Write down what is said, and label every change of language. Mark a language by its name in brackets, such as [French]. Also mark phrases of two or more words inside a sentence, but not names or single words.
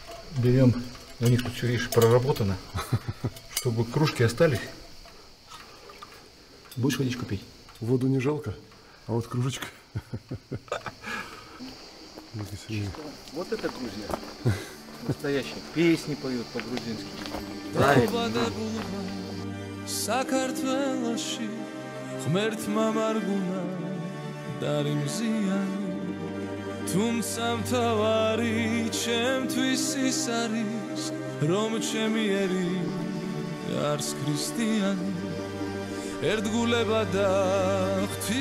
[Russian] берем, у них тут все, видишь, проработано, чтобы кружки остались. Будешь водичку пить? Воду не жалко, а вот кружечка. Вот это Грузия. Настоящие. Песни поют по-грузински. Правильно. [Georgian] საქართველოში ღმერთმა მარგუნა დაიმზიანი თუმცა მთავარი ჩემთვის ის არის რომ ჩემი ერი არს ქრისტიანი ერთგულება და ღვთის